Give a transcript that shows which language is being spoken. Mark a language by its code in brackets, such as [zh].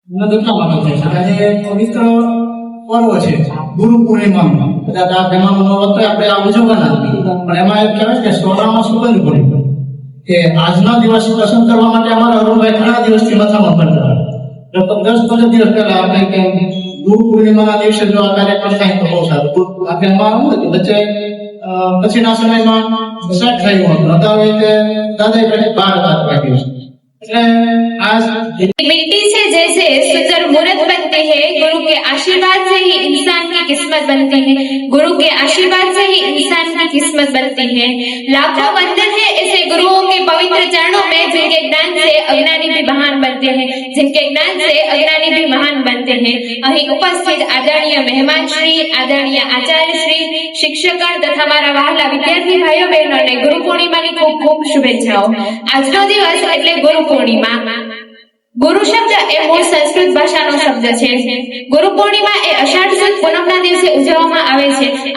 [gu] આજે પવિત્ર પર્વ છે ગુરુ પૂર્ણિમામાં, બધા મહેમાનો આપણે આ ઉજવવાના, પણ એમાં એમ કહેવાય કે સોનામાં સુગંધ પડી કે આજના દિવસ પસંદ કરવા માટે અમારા અરુણભાઈ ઘણા દિવસથી મથામણ કરતા હતા. 10-15 દિવસ પહેલા આપણે કે ગુરુ પૂર્ણિમાના દિવસે જો આ કાર્યક્રમ થાય તો બહુ સારું. આપણે એમાં શું હતું વચ્ચે પછીના સમયમાં સેટ થયું હતું, અત્યારે દાદાએ ઘણી બાર વાત કાઢી છે. [hi] मिट्टी से जैसे सुंदर मूर्त बनते हैं, गुरु के आशीर्वाद से ही इंसान की किस्मत बनती है। गुरु के आशीर्वाद से ही इंसान की किस्मत बनती है। लाखों वंदन है ऐसे गुरुओं के पवित्र चरणों में जिनके ज्ञान से अज्ञानी भी महान बनते हैं, जिनके ज्ञान से अज्ञानी भी महान बनते हैं। [gu] અહીં ઉપસ્થિત આદરણીય મહેમાન શ્રી, આદરણીય આચાર્ય શ્રી, શિક્ષકગણ તથા મારા વહાલા વિદ્યાર્થી ભાઈઓ બહેનોને ગુરુ પૂર્ણિમાની ખૂબ ખૂબ શુભેચ્છાઓ. આજનો દિવસ એટલે ગુરુ પૂર્ણિમા. ગુરુ શબ્દ એ મૂળ સંસ્કૃત ભાષાનો શબ્દ છે. ગુરુ પૂર્ણિમા એ અષાઢ સુદ પૂનમના દિવસે ઉજવવામાં આવે છે.